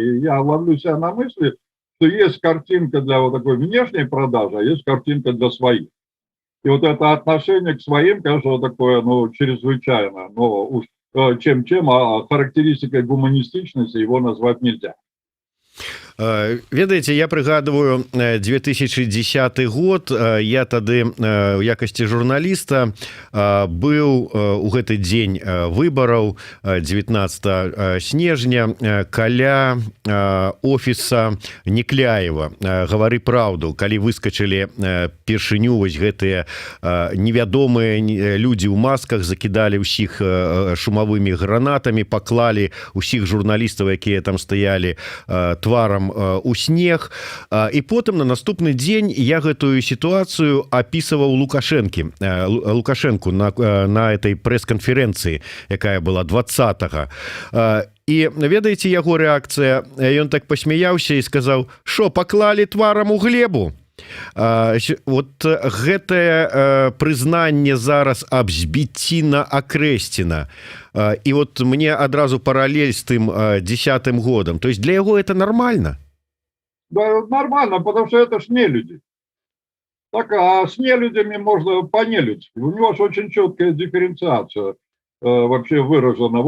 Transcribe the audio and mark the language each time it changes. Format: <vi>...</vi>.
<ru>И я ловлю себя на мысли, что есть картинка для вот такой внешней продажи, а есть картинка для своих. И вот это отношение к своим, конечно, такое, ну, чрезвычайно, но уж чем-чем, а характеристикой гуманистичности его назвать нельзя.</ru> <be>Ведаеце, я прыгадываю 2010 год. Я тады у якасці журналіста быў у гэты дзень выбараў 19 снежня каля офіса Некляева «Гавары праўду», калі выскачылі першыню вось гэтыя невядомыя людзі ў масках, закідалі ўсіх шумавымі гранатамі, паклалі ўсіх журналістаў, якія там стаялі тварам у снег. І потым на наступны дзень я гэтую сітуацыю апісваў Лукашэнку на этой прэс-канферэнцыі, якая была 20-го. І ведаеце, яго рэакцыя? Ён так пасмяяўся і сказаў: «Шо, паклалі тварам у глебу?» Вот гэтае прызнанне зараз аб збіцціна акрэсціна. І вот мне адразу паралель з тым 10-м годам.</be> <ru>То есть для яго это нормально? Да, нормально, потому что это ж не люди. Так, а с нелюдями можно понелюдь. У него же очень четкая дифференциация вообще выражена.</ru>